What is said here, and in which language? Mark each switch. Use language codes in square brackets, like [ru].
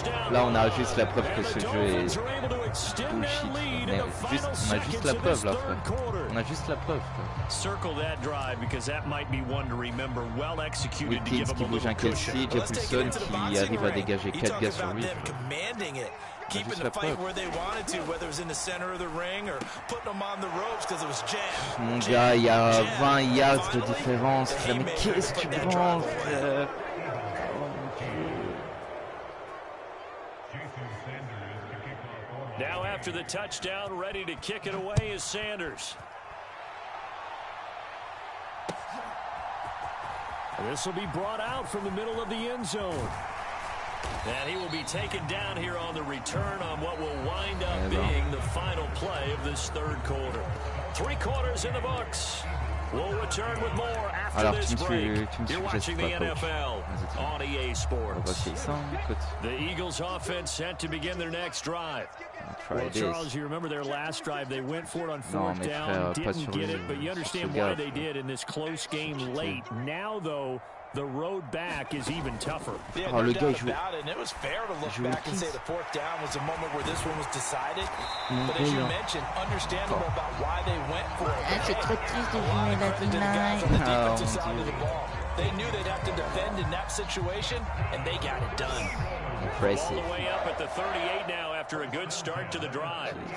[fr] Là, on a juste la preuve que ce jeu est bullshit. Mais on a juste la preuve, là, frère. On a juste la preuve, frère. [en] Circle that drive because that might be one to remember. Well executed to give [fr] Wilkins qui bouge un Kelsey, Jeff Wilson qui arrive à dégager 4 gars sur lui. [en] Keeping the fight where they wanted to, whether it was in the center of the ring or putting them on the ropes because it was jammed. [fr] Mon gars, il y a 20 yards de différence, frère. Mais qu'est-ce que tu prends, frère? [en] Now after the touchdown, ready to kick it away is Sanders. This will be brought out from the middle of the end zone. And he will be taken down here on the return on what will wind up being the final play of this 3rd quarter. 3 quarters in the books. We'll return with more after this break. You're watching the NFL on EA Sports. The Eagles offense set to begin their next drive. Well, Charles, you remember their last drive. They went for it on 4th down, didn't get it, but you understand why they did in this close game late. Now, though, the road back is even tougher. Yeah, no doubt about it, and it was fair to look back and say the 4th down was the moment where this one was decided. But as you mentioned, understandable about why they went for it. [fr] C'est trop triste de jouer la deny. [en] On the defensive side of the ball. They knew they'd have to defend in that situation, and they got it done. Impressive. All the way up at the 38 now after a good start to the drive.